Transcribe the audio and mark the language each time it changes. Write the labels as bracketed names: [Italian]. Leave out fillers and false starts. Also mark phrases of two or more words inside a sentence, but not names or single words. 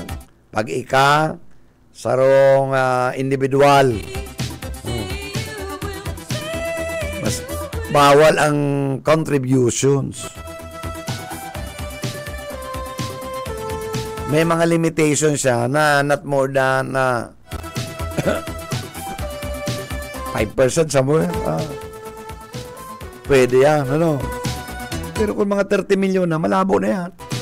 [Filipino] Pag sarong individual, mas bawal ang contributions. May mga limitations siya na [English] not more than 5% somewhere. [Filipino] Pwede yan, Pero kung mga 30 milyon na, malabo na yan.